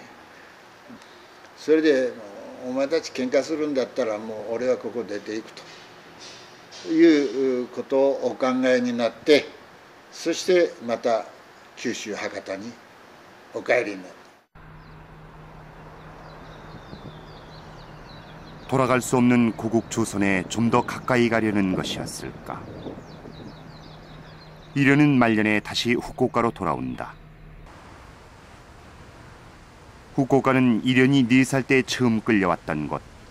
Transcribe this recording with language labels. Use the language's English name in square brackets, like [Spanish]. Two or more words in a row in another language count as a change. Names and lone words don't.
[Japanese] それでお前たち喧嘩するんだったらもう俺はここ出ていくと。いうことをお考えになって、そしてまた九州博多にお帰りになった。 [Korean] 돌아갈 수 없는 고국 조선에 좀 더 가까이 가려는 것이었을까? 이르는 말년에 다시 후쿠오카로 돌아온다. 후쿠오카는 이련이 4살 때 처음 끌려왔던 곳.